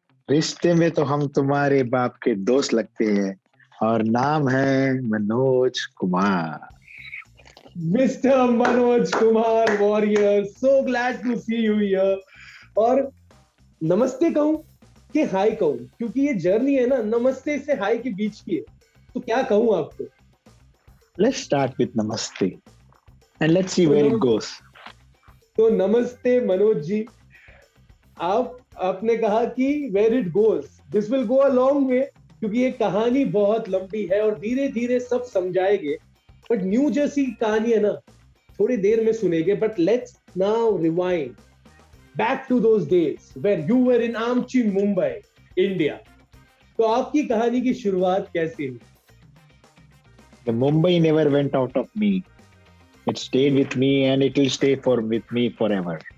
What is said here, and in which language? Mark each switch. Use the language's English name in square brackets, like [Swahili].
[Hindi] रिश्ते में तो हम तुम्हारे बाप के दोस्त लगते हैं और नाम है Manoj Kumar. [English] Mister Manoj Kumar warrior, so glad to see you here. [Hindi] और नमस्ते कहूं कि हाय कहूं, क्योंकि ये जर्नी है ना नमस्ते से हाय के बीच की है, तो क्या कहूं आपको? [English] Let's start with namaste and let's see where it goes. [Hindi] तो नमस्ते मनोज जी, आपने कहा कि [English] where it goes, this will go a long way, [Hindi] क्योंकि ये कहानी बहुत लंबी है और धीरे धीरे सब समझाएंगे। बट न्यू जर्सी की कहानी है ना, थोड़ी देर में सुनेंगे। [English] But let's now rewind back to those days where you were in Amchi, Mumbai, India. [Hindi] तो आपकी कहानी की शुरुआत कैसे हुई? [English] The Mumbai never went out of me. It stayed with me and it will stay with me forever.